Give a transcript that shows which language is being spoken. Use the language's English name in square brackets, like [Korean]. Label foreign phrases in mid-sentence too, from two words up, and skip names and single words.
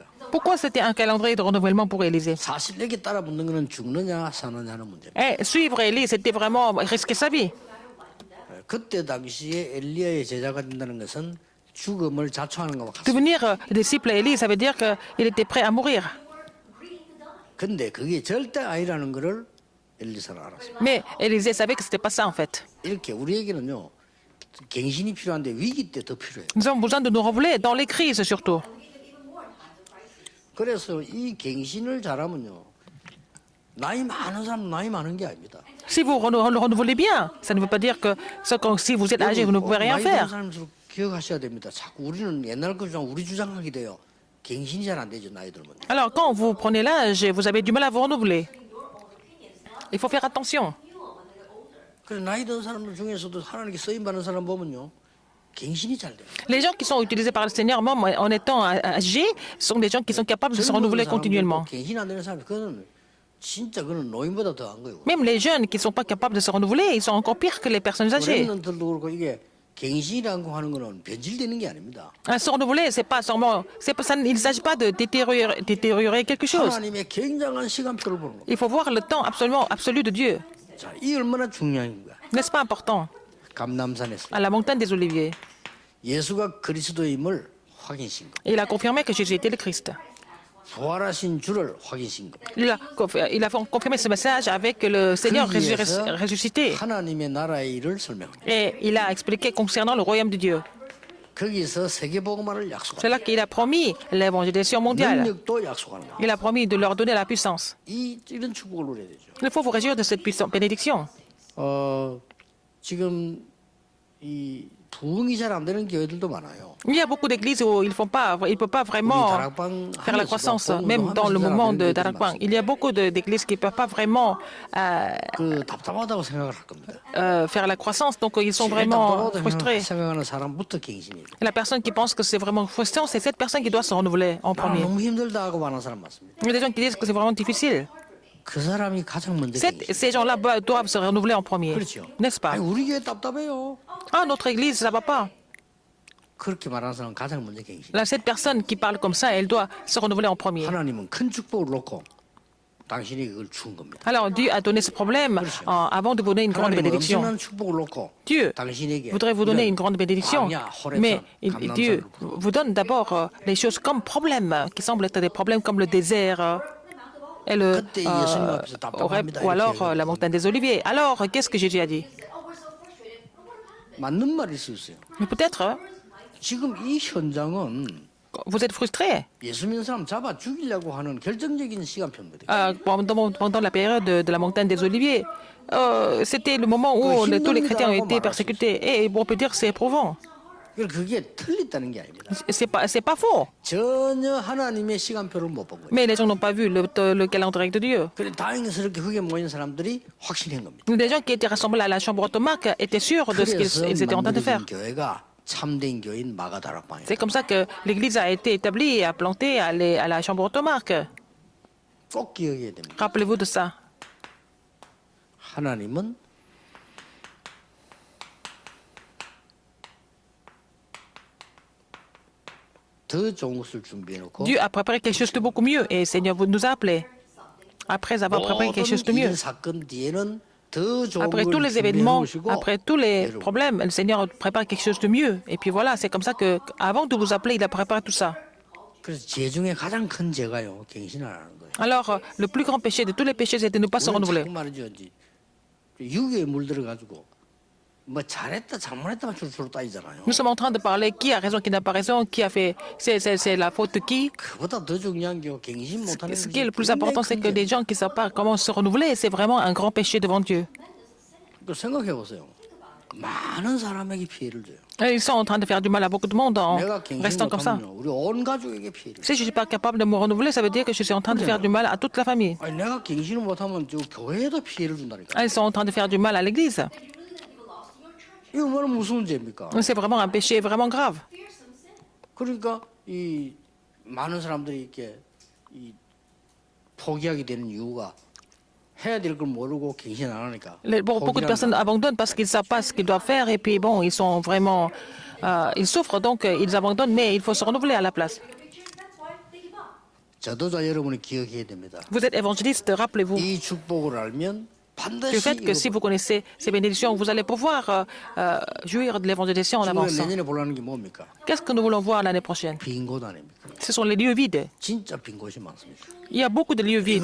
[French] Pourquoi c'était un calendrier de renouvellement pour Élisée? [Korean] 사실 여기 따라 붙는 거는 죽느냐 사느냐 하는 문제입니다. [French] Suivre Élie, c'était vraiment risquer sa vie. [Korean] 그때 당시에 엘리야의 제자가 된다는 것은 죽음을 자초하는 것과 같습니다. [French] Devenir disciple Élie, ça veut dire qu'il était prêt à mourir. [Korean] 근데 그게 절대 아니라는 것을 엘리사는 알았습니다. [French] Mais Élisée savait que c'était pas ça en fait. [Korean] 이렇게 우리에게는요 갱신이 필요한데 위기 때 더 필요해요. [French] Nous avons besoin de nous renouveler dans les crises surtout. [Korean] 그래서 이 갱신을 잘하면요 나이 많은 사람 나이 많은 게 아닙니다. [French] Si vous renouvelez bien, ça ne veut pas dire que si vous êtes âgé, vous ne pouvez rien [Korean] 나이 든 [French] faire. [Korean] 사람들은 기억하셔야 됩니다. 자꾸 우리는 옛날 거 주장 우리 주장하게 돼요. 갱신이 잘 안 되죠 나이 들면. [French] Alors quand vous prenez l'âge, vous avez du mal à vous renouveler. Il faut faire attention. [Korean] 그래서 나이 든 사람들 중에서도 하나님께 쓰임 받는 사람 보면요 갱신이 잘 돼요. [French] Les gens qui sont utilisés par le Seigneur, même en étant âgés, sont des gens qui sont capables de se renouveler continuellement. [Korean] 갱신 안 되는 사람 그거는 진짜 그는 노인보다 더한 거예요. [French] Même les jeunes qui ne sont pas capables de se renouveler, ils sont encore pires que les personnes âgées. [Korean] 렘넌트들도 그렇고 이게 갱신이라고 하는 거는 변질되는 게 아닙니다. [French] Se renouveler, c'est pas seulement, il ne s'agit pas de détériorer quelque chose. [Korean] 하나님의 굉장한 시간표를 보는 겁니다. [French] Il faut voir le temps absolu de Dieu. [Korean] 자, 이 얼마나 중요한 거야. [French] N'est-ce pas important? [Korean] 감남산에서 [French] À la montagne des Oliviers. [Korean] 예수가 그리스도임을 확인신 거. [French] Il a confirmé que Jésus était le Christ. [Korean] 부활하신 주를 확인신 거. [French] Il a confirmé ce message avec le Seigneur ressuscité. [Korean] 하나님의 나라의 일을 설명합니다. [French] Et il a expliqué concernant le royaume de Dieu. [Korean] 거기서 세계복음화를 약속합니다. [French] C'est là qu'il a promis l'évangélisation mondiale. [Korean] 능력도 약속하는 거. [French] Il a promis de leur donner la puissance. [Korean] 이런 축복을 누려야 되죠. [French] Il faut vous réjouir de cette bénédiction. [Korean] 지금 이 부흥이 잘 안 되는 교회들도 많아요. [French] Il y a beaucoup d'églises où il ne peut pas vraiment faire la croissance, même dans le moment de Darakbang. Il y a beaucoup d'églises qui ne peuvent pas vraiment [Korean] 그 답답하다고 생각을 할 겁니다. [French] faire la croissance, donc ils sont [Korean] 제일 [French] vraiment [Korean] 답답하다고 [French] frustrés. [Korean] 생각하는 사람부터 갱신이에요. [French] Et la personne qui pense que c'est vraiment frustrant, c'est cette personne qui doit se renouveler en [Korean] 아, [French] premier. [Korean] 너무 힘들다 하고 많은 사람 많습니다. [French] Il y a des gens qui disent que c'est vraiment difficile. [Korean] 그 사람이 가장 먼저 갱신. [French] Ces gens-là doivent se renouveler en premier, [Korean] 그렇죠. [French] n'est-ce pas? [Korean] 아니, 우리 교회 답답해요. [French] Ah, notre église, ça va pas. [Korean] 그렇게 말하는 사람은 가장 먼저 갱신. [French] Là, cette personne qui parle comme ça, elle doit se renouveler en premier. [Korean] 하나님은 큰 축복을 놓고 당신이 그걸 준 겁니다. [French] Alors, Dieu a donné ce problème avant de vous donner une grande [Korean] 하나님은 [French] bénédiction. [Korean] 엄청난 축복을 놓고 [French] Dieu [Korean] 당신에게 [French] voudrait vous donner une grande bénédiction, [Korean] 광야, 호렙산, [French] mais Dieu [Korean] 감람산을 [French] vous donne d'abord les choses comme problèmes, qui semblent être des problèmes comme le désert et le, [Korean] 그때 예수님 앞에서 답답합니다. [French] ou alors [Korean] 이렇게 [French] la montagne des Oliviers. Alors, qu'est-ce que Jésus a dit? [Korean] 맞는 말일 수 있어요. [French] Mais peut-être [Korean] 지금 이 현장은 [French] vous êtes frustré. [Korean] 예수 믿는 사람 잡아 죽이려고 하는 결정적인 시간표입니다. [French] Pendant la période de la montagne des Oliviers, c'était le moment où tous les chrétiens ont été persécutés. Et on peut dire que c'est éprouvant. [Korean] 그게 틀렸다는 게 아닙니다. [French] C'est pas faux. [Korean] 전혀 하나님의 시간표를 못 본 거예요. [French] Mais les gens n'ont pas vu le calendrier de Dieu. [Korean] 그래 다행스럽게 그게 모인 사람들이 확신한 겁니다. [French] Les gens qui étaient rassemblés à la chambre automaque étaient sûrs de ce [Korean] 그래서 [French] qu'ils étaient en train de faire. [Korean] 만들어진 교회가 참된 교인 마가다락방이에요. [French] C'est comme ça que l'église a été établie et a planté à la chambre automarque. [Korean] 꼭 기억해야 됩니다. [French] Rappelez-vous de ça. [Korean] 하나님은 더 좋은 것을 준비해놓고 [French] Dieu a préparé quelque chose de beaucoup mieux et Seigneur vous nous a appelés. Après avoir préparé quelque chose de mieux, [Korean] 모든 사건 뒤에는 더 좋은 [French] après tous [Korean] 걸 [French] les événements, [Korean] 준비해놓으시고 [French] après tous les problèmes, le Seigneur prépare quelque chose de mieux. Et puis voilà, c'est comme ça que, avant de vous appeler, il a préparé tout ça. [Korean] 그래서 죄 중에 가장 큰 죄가요 갱신을 안 하는 거예요. [French] Alors, le plus grand péché de tous les péchés, c'est de ne pas se [Korean] 우리는 [French] renouveler. [Korean] 자꾸 말이죠. 이제 유교에 물들어가지고 뭐 잘했다 잘못했다만 주로 따지잖아요. [French] Nous sommes en train de parler qui a raison, qui n'a pas raison, qui a fait, c'est la faute de qui. [Korean] 그보다 더 중요한 게 갱신 못하는 Ce qui est le plus important, c'est que les gens qui ne savent pas comment se renouveler, c'est vraiment un grand péché devant Dieu. 생각해 보세요. 많은 사람에게 피해를 줘요. [French] Et ils sont en train de faire du mal à beaucoup de monde en [Korean] 내가 갱신 [French] restant comme ça. [Korean] 못하면 우리 온 가족에게 피해를 줘요. [French] Si je ne suis pas capable de me renouveler, ça veut dire que je suis en train de faire du mal à toute la famille. [Korean] 아니 내가 갱신을 못하면 저 교회에도 피해를 준다니까. [French] Ils sont en train de faire du mal à l'église. [Korean] 이거 얼마나 무서운 죄입니까? [French] C'est vraiment un péché vraiment grave. [Korean] 그러니까 이 많은 사람들이 이렇게 이 포기하게 되는 이유가 해야 될 걸 모르고 갱신 안 하니까. [French] Beaucoup de personnes [Korean] 포기한다. [French] abandonnent parce qu'ils ne savent pas ce qu'ils doivent faire et puis bon, ils sont vraiment, ils souffrent donc ils abandonnent, mais il faut se renouveler à la place. [Korean] 저도자 여러분이 기억해야 됩니다. [French] Vous êtes évangéliste, rappelez-vous [Korean] 이 축복을 알면 [French] du [Korean] 반드시 [French] fait que si vous connaissez ces bénédictions, vous allez pouvoir jouir de l'évangélisation en [Korean] 우리가 [French] avançant. [Korean] 내년에 보려는 게 뭡니까? [French] Qu'est-ce que nous voulons voir l'année prochaine? [Korean] 빈 곳 아닙니까? [French] Ce sont les lieux vides. [Korean] 진짜 빈 곳이 많습니다. [French] Il y a beaucoup de lieux vides.